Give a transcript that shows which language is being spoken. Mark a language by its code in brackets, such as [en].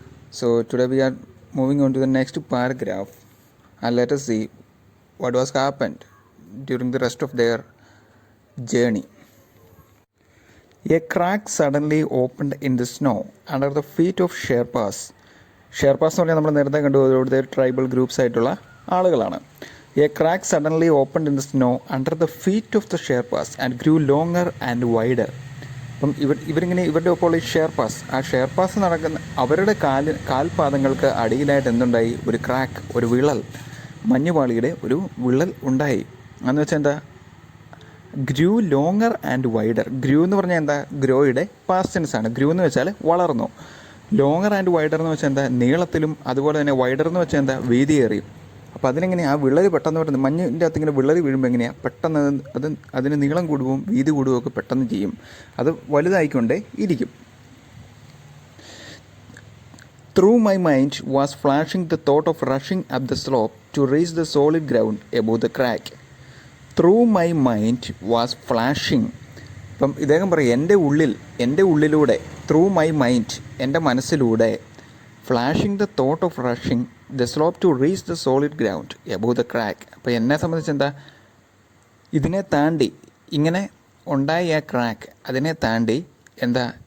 [en] So today we are moving on to the next paragraph, and let us see what was happened during the rest of their journey. A crack suddenly opened in the snow under the feet of Sherpas. [ml] ഷെർപ്പാസ് എന്ന് പറഞ്ഞാൽ നമ്മൾ നേരത്തെ കണ്ടു ഇവിടുത്തെ tribal groups ആയിട്ടുള്ള ആളുകളാണ്. [en] A crack suddenly opened in the snow under the feet of the Sherpas and grew longer and wider. [ml] അപ്പം ഇവരിങ്ങനെ ഇവരുടെ ഒപ്പം ഈ ഷെർപ്പാസ് നടക്കുന്ന അവരുടെ കാൽപാദങ്ങൾക്ക് അടിയിലായിട്ട് എന്തുണ്ടായി? ഒരു ക്രാക്ക്, ഒരു വിള്ളൽ, മഞ്ഞുപാളിയുടെ ഒരു വിള്ളൽ ഉണ്ടായി. എന്ന് വെച്ചാൽ എന്താ? [en] Grew longer and wider. [ml] ഗ്രൂ എന്ന് പറഞ്ഞാൽ എന്താ? ഗ്രോയുടെ പാസ്റ്റ് ടെൻസ് ആണ്. ഗ്രൂ എന്ന് വെച്ചാൽ വളർന്നു. [en] longer and wider [ml] എന്ന് വെച്ചാൽ എന്താ? നീളത്തിലും. അതുപോലെ തന്നെ വൈഡർ എന്ന് വെച്ചാൽ എന്താ? വീതിയേറിയും. അപ്പോൾ അതിനെങ്ങനെയാണ് ആ വിള്ളൽ പെട്ടെന്ന് പെട്ടെന്ന് മഞ്ഞിൻ്റെ അകത്ത് ഇങ്ങനെ വിള്ളൽ വീഴുമ്പോൾ എങ്ങനെയാണ് പെട്ടെന്ന് അതിന് നീളം കൂടുകയും വീതി കൂടുകയും ഒക്കെ പെട്ടെന്ന് ചെയ്യും. അത് വലുതായിക്കൊണ്ടേ ഇരിക്കും. [en] Through my mind was flashing the thought of rushing up the slope to reach the solid ground above the crack. Through my mind was flashing. [ml] ഇപ്പം ഇദ്ദേഹം പറയും എൻ്റെ ഉള്ളിലൂടെ, [en] through my mind, [ml] എൻ്റെ മനസ്സിലൂടെ, [en] Flashing the thought of rushing the slope to reach the solid ground above the crack. [ml] അപ്പോൾ എന്നെ സംബന്ധിച്ച് എന്താ? ഇതിനെ താണ്ടി ഇങ്ങനെ ഉണ്ടായ ആ ക്രാക്ക്, അതിനെ താണ്ടി എന്താ?